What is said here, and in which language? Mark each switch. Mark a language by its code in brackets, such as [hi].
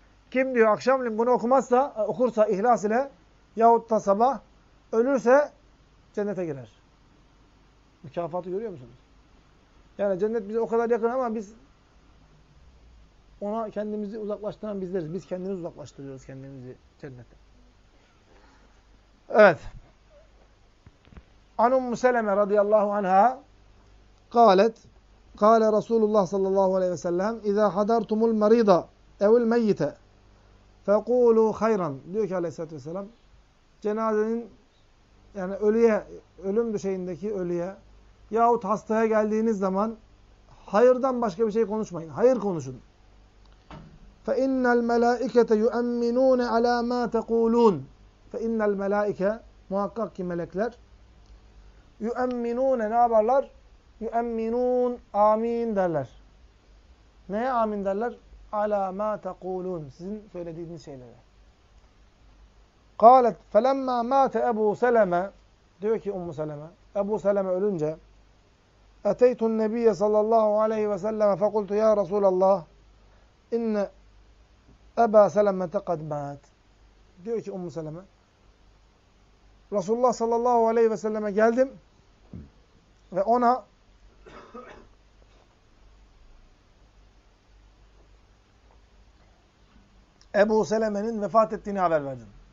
[tr] Kim diyor akşamleyin bunu okursa ihlas ile yahut da sabah ölürse cennete girer. Mükafatı görüyor musunuz? Yani cennet bize o kadar yakın ama biz ona kendimizi uzaklaştıran bizleriz. Biz kendimizi uzaklaştırıyoruz kendimizi cennete. Evet. [ar] An Ummu Seleme radıyallahu anha قالت قال رسول الله صلى الله عليه وسلم اذا حضرتم المريض او الميت فقولوا خيرا. [tr] Diyor ki Aleyhisselatü vesselam cenazenin yani ölüye, ölüm döşeğindeki ölüye yahut hastaya geldiğiniz zaman hayırdan başka bir şey konuşmayın. Hayır konuşun. [ar] فَاِنَّ الْمَلَائِكَةَ يُؤَمِّنُونَ عَلَى مَا تَقُولُونَ فَاِنَّ الْمَلَائِكَ [tr] muhakkak ki melekler [ar] يُؤَمِّنُونَ [tr] ne yaparlar? يُؤَمِّنُونَ amin derler. Neye amin derler? [ar] عَلَى مَا تَقُولُونَ [tr] sizin söylediğiniz şeylere. [ar] قَالَتْ فَلَمَّا مَاتَ أَبُوْ سَلَمَ [tr] diyor ki Ummu Seleme, Ebu Seleme ölünce [ar] اَتَيْتُ النَّبِيَّ صَلَى اللّٰهُ عَلَيْهِ وَسَلَّمَ فَقُلْتُ يَا رَسُولَ اللّٰهِ اِنَّ أَبَا سَلَمَةَ قَدْ مَاتَ [tr] diyor ki Ummu Seleme, Resulullah sallallahu aleyhi ve selleme geldim ve ona Ebu Seleme'nin vefat ettiğini haber verdim.